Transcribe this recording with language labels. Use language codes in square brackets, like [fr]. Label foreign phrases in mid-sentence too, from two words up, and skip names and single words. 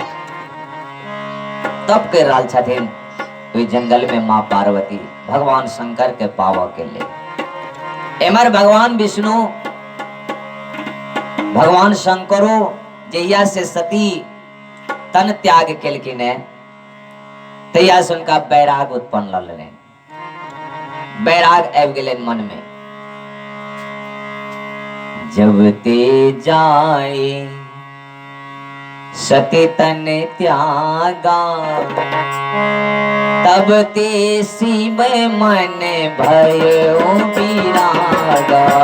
[mai] तप कर रहल छथिन ओहि जंगल में माँ पार्वती भगवान शंकर के पावऽ के लेल। एमर भगवान विष्णु, भगवान शंकरो जहिया से सती तन त्याग केलखिन है तहिया से उनका बैराग उत्पन्न ललनि। बैराग आबि गेलनि मन में। [awa] जब ते जाए सती तन त्यागा, तब ते शिव मन भयो विरागा।